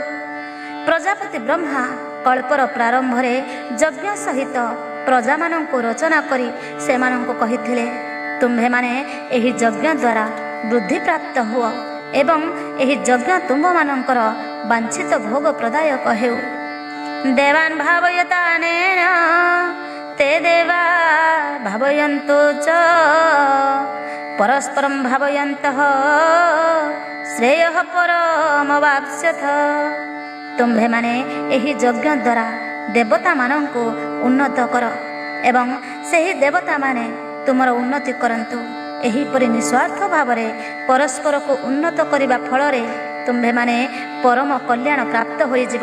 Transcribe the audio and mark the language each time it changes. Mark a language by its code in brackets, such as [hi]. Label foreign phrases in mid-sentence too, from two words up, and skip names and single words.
[or] ପ୍ରଜାପତି ବ୍ରହ୍ମା କଳ୍ପର ପ୍ରାରମ୍ଭରେ ଯଜ୍ଞ ସହିତ ପ୍ରଜାମାନଙ୍କୁ ରଚନା କରି ସେମାନଙ୍କୁ କହିଥିଲେ, ତୁମ୍ଭେମାନେ ଏହି ଯଜ୍ଞ ଦ୍ୱାରା ବୃଦ୍ଧିପ୍ରାପ୍ତ ହୁଅ ଏବଂ ଏହି ଯଜ୍ଞ ତୁମ୍ଭମାନଙ୍କର ବାଞ୍ଛିତ ଭୋଗ ପ୍ରଦାୟକ ହେଉ। [sa] ଦେବାନ୍ ଭାବୟତାନେନ ते देवा भावयन्तु च परस्परं भावयन्तः श्रेयः परमवाप्स्यथ। [or] ତୁମ୍ଭେମାନେ ଏହି ଯଜ୍ଞ ଦ୍ୱାରା ଦେବତାମାନଙ୍କୁ ଉନ୍ନତ କର ଏବଂ ସେହି ଦେବତାମାନେ ତୁମର ଉନ୍ନତି କରନ୍ତୁ। ଏହିପରି ନିଃସ୍ୱାର୍ଥ ଭାବରେ ପରସ୍ପରକୁ ଉନ୍ନତ କରିବା ଫଳରେ ତୁମ୍ଭେମାନେ ପରମ କଲ୍ୟାଣ ପ୍ରାପ୍ତ ହୋଇଯିବ।